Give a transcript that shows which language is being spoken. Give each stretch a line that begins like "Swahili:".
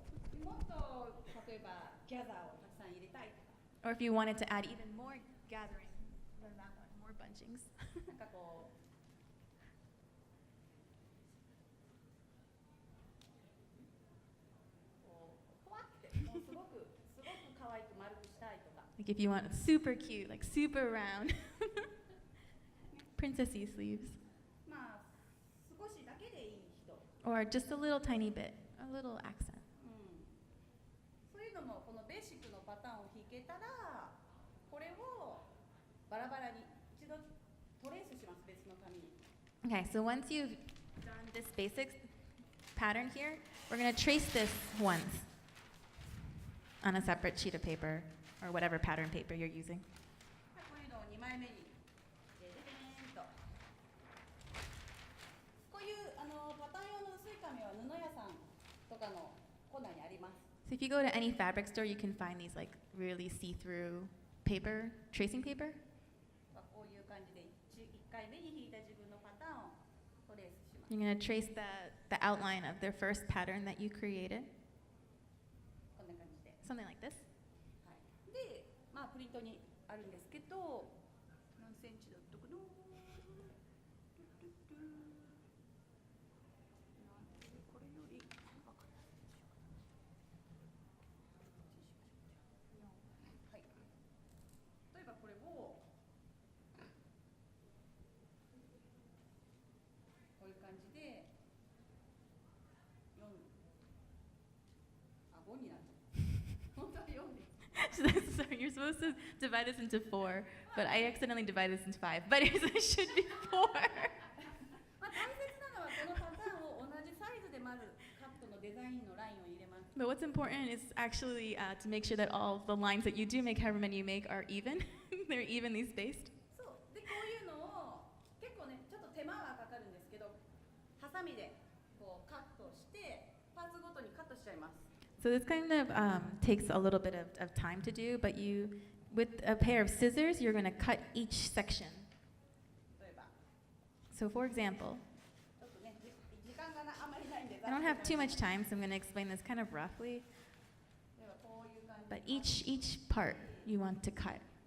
Japanese: そうもっと例えばギャザーをたくさん入れたい。
English: Or if you wanted to add even more gathering than that one, more bunchings.
Japanese: なんかこう。ふわってもうすごく可愛く丸くしたいとか。
English: Like if you want super cute, like super round, princessy sleeves.
Japanese: まあ少しだけでいい人、
English: Or just a little tiny bit, a little accent.
Japanese: そういうのもこのベーシックのパターンを弾けたら、これをバラバラに一度トレースします、別の紙に。
English: Okay, so once you've done this basic pattern here, we're going to trace this once on a separate sheet of paper or whatever pattern paper you're using.
Japanese: こういうのを2枚目にでででーんと、こういうパターン用の薄い紙は布屋さんとかのコーナーにあります。
English: So if you go to any fabric store, you can find these like really see-through paper, tracing paper.
Japanese: こういう感じで 1回目に引いた自分のパターンをトレースします。
English: You're going to trace the outline of their first pattern that you created,
Japanese: こんな感じで。
English: something like this.
Japanese: はい、で、まあプリントにあるんですけど、何センチだったかな。これより分かったでしょうか。はい。例えばこれをこういう感じで4、あ、5になる。本当は4です。
English: So you're supposed to divide this into 4, but I accidentally divided this into 5. But it should be 4.
Japanese: まあ大切なのはこのパターンを同じサイズでまずカットのデザインのラインを入れます。
English: But what's important is actually to make sure that all the lines that you do make, however many you make, are even. They're evenly spaced.
Japanese: そうでこういうのを結構ねちょっと手間はかかるんですけど、ハサミでこうカットしてパーツごとにカットしちゃいます。
English: So this kind of takes a little bit of time to do, but with a pair of scissors, you're going to cut each section.
Japanese: 例えば
English: So for example,
Japanese: ちょっとね時間があんまりないんで、
English: I don't have too much time, so I'm going to explain this kind of roughly.
Japanese: 例えばこういう感じ
English: But each part you want to cut.